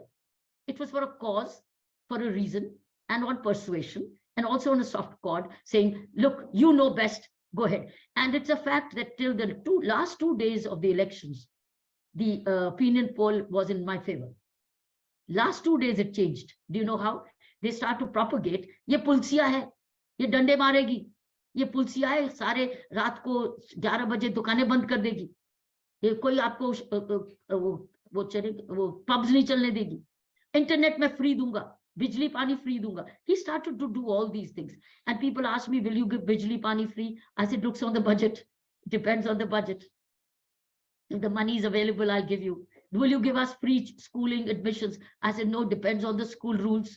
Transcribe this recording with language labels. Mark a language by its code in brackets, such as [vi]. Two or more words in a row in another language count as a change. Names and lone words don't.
[en] It was for a cause, for a reason, and on persuasion, and also on a soft chord, saying, look, you know best, go ahead. And it's a fact that till the last 2 days of the elections, the opinion poll was in my favor. Last 2 days it changed. Do you know how? They start to propagate, [hi] ये पुलसिया है, ये डंडे मारेगी, ये पुलसिया है, सारे रात को 11 बजे दुकानें बंद कर देगी, ये कोई आपको वो पब्स नहीं चलने देगी, इंटरनेट में फ्री दूँगा, बिजली पानी फ्री दूँगा. [en] He started to do all these things. And people ask me, will you give [hi] bijli pani [en] free? I said, looks on the budget. It depends on the budget. If the money is available, I'll give you. Will you give us free schooling admissions? I said, no, depends on the school rules.